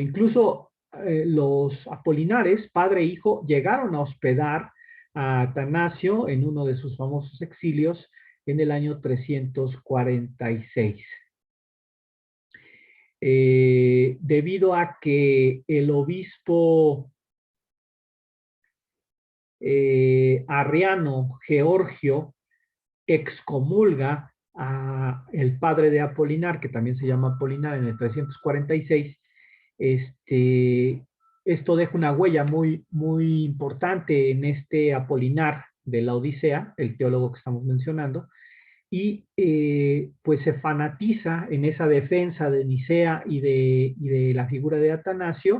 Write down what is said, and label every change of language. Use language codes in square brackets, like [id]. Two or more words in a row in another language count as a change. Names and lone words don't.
[es] Incluso los apolinares, padre e hijo, llegaron a hospedar a Atanasio en uno de sus famosos exilios en el año 346. Debido a que el obispo arriano Georgio excomulga a el padre de Apolinar, que también se llama Apolinar, en el 346, esto deja una huella muy, muy importante en este Apolinar de la Odisea, el teólogo que estamos mencionando, y pues se fanatiza en esa defensa de Nicea y de la figura de Atanasio.